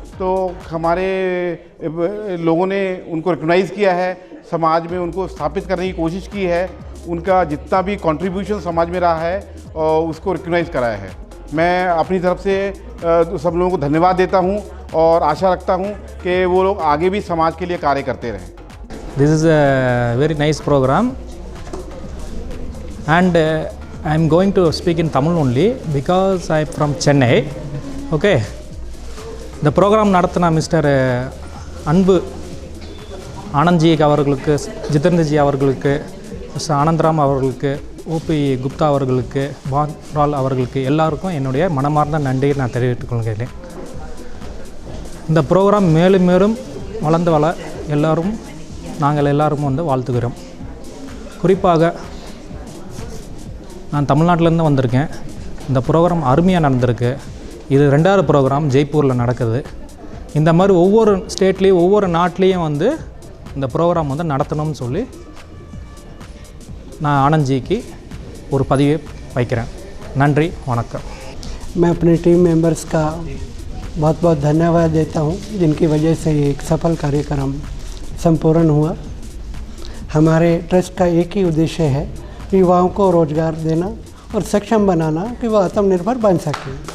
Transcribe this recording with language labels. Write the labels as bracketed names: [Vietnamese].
[Hindi] तो हमारे लोगों ने उनको रिकग्नाइज़ किया है, समाज में उनको स्थापित करने की कोशिश की है, उनका जितना भी कंट्रीब्यूशन समाज में रहा है और उसको रिकग्नाइज़ कराया है। मैं अपनी तरफ से सब लोगों को धन्यवाद देता हूं और आशा रखता हूं कि वो लोग आगे भी समाज के लिए कार्य करते रहें। [English] This is a very nice program and I am going to speak in Tamil only because I am from Chennai. Okay. The program [Tamil] நடத்தின மிஸ்டர் அன்பு ஆனந்த்ஜி அவர்களுக்கு, ஜிதேந்திரஜி அவர்களுக்கு, மிஸ்டர் ஆனந்தராம் அவர்களுக்கு, ஓபி குப்தா அவர்களுக்கு, பான்ரால் அவர்களுக்கு எல்லாருக்கும் என்னுடைய மனமார்ந்த நன்றியை நான் தெரிவித்துக் கொள்கிறேன். இந்த ப்ரோக்ராம் மேலும் மேலும் வளர்ந்து எல்லோரும் நாங்கள் எல்லாரும் வந்து வாழ்த்துக்கிறோம். குறிப்பாக நான் தமிழ்நாட்டிலேருந்து வந்திருக்கேன். இந்த ப்ரோக்ராம் அருமையாக நடந்திருக்கு. இது 2வது ப்ரோக்ராம் ஜெய்ப்பூரில் நடக்குது. இந்த மாதிரி ஒவ்வொரு ஸ்டேட்லேயும் ஒவ்வொரு நாட்டிலையும் வந்து இந்த ப்ரோக்ராம் வந்து நடத்தணும்னு சொல்லி நான் ஆனந்த்ஜிக்கு ஒரு பதிவை வைக்கிறேன். நன்றி, வணக்கம். [Hindi] मैं अपने टीम मेंबर्स का बहुत बहुत धन्यवाद देता हूं, जिनकी वजह से ये एक सफल कार्यक्रम संपूर्ण हुआ। हमारे ट्रस्ट का एक ही उद्देश्य है, युवाओं को रोज़गार देना और सक्षम बनाना कि वो आत्मनिर्भर बन सकें।